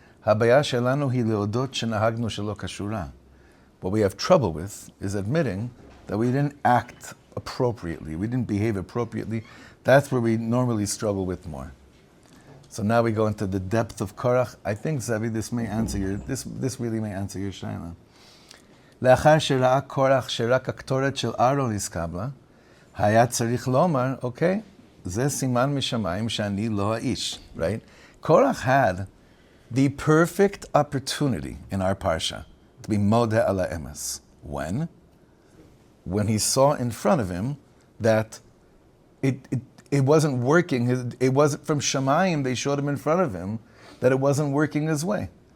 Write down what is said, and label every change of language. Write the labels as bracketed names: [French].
[Hebrew] Habaya shelanu hi leodot shenahagnu shelo kashura. [English] What we have trouble with is admitting that we didn't act appropriately, we didn't behave appropriately. That's where we normally struggle with more. So now we go into the depth of Korach. I think, Zevi, this really may answer your shaila. [Hebrew] לאחר שראה קורח שרק הקטורת של אהרון התקבלה, היה צריך לומר, okay, זה סימן משמיים שאני לא האיש, right? [English] Korach had the perfect opportunity in our parsha to be [Hebrew] modeh ala emes. [English] When? When he saw in front of him that it wasn't working. It wasn't from Shamayim. They showed him in front of him that it wasn't working his way.